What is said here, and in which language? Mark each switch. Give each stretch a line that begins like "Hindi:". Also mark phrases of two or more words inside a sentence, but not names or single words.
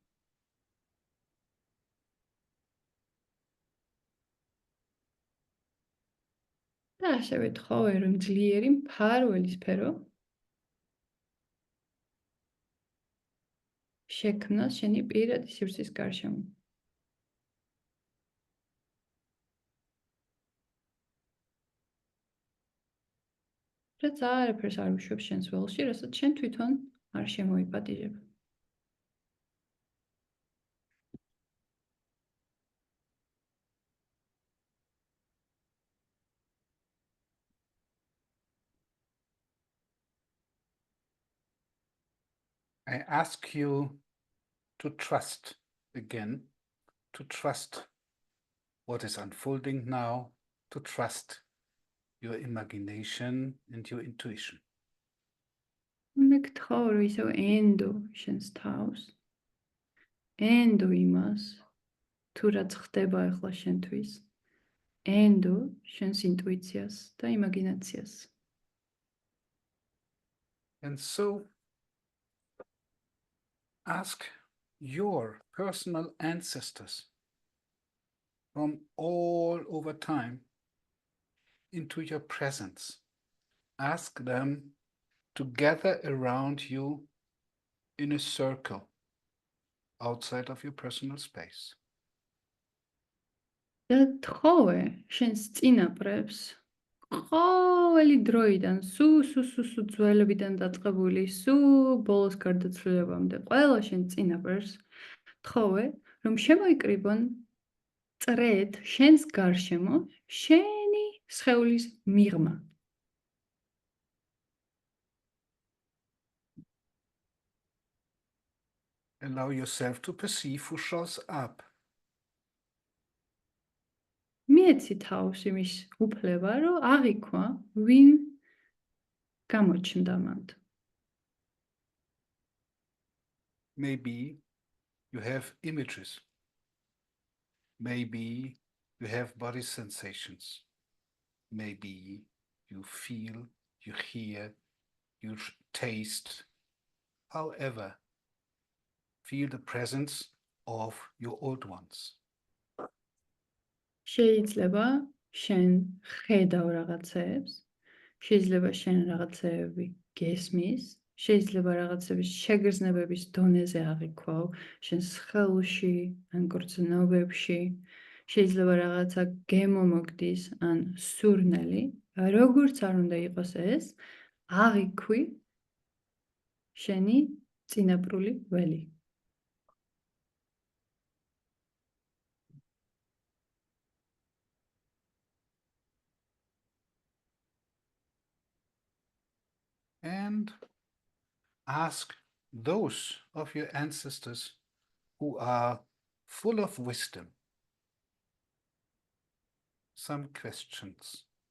Georgian: და ასევე თხოვე, რომ ძლიერი მფარველი სფერო შექმნას შენი პირადი სივრცის გარშემო. რაც არაფერს არ უშვებს შენს ველში, რასაც შენ თვითონ არ შემოიპატიჟებ.
English: I ask you to trust again, to trust what is unfolding now, to trust your imagination and your intuition.
Georgian: მე გთხოვ, რომ ისევ ენდო შენს თავს, ენდო იმას, თუ რაც ხდება ახლა შენთვის, ენდო შენს ინტუიციას და იმაგინაციას.
English: And so ask your personal ancestors from all over time into your presence. Ask them to gather around you in a circle outside of your personal space.
Georgian: და თხოვე შენს წინაპრებს ყოველი დროიდან, სუ ძველებიდან დაწყებული, სუ ბოლოს გარდაცვლილებამდე, ყველა შენ წინაპრებს თხოვე, რომ შემოიკრიბონ წრედ შენს გარშემო შენი სხეულის მიღმა.
English: Allow yourself to perceive who shows up.
Georgian: მიეცი თავს იმის უფლება, რომ აღიქვა, ვინ გამოჩნდა მანდ.
English: Maybe you have images. Maybe you have body sensations. Maybe you feel, you hear, you taste. However, feel the presence of your old ones.
Georgian: შეიძლება შენ ხედავ რაღაცებს, შეიძლება შენ რაღაცები გესმის, შეიძლება რაღაცების შეგრძნებების დონეზე აღიქვავ, შენ სხეულში, ან გრძნობებში, შეიძლება რაღაცა გემომოგდის, ან სურნელი, როგორც არ უნდა იყოს ეს, აღიქვი შენი წინაპრული ველი.
English: And ask those of your ancestors who are full of wisdom some questions.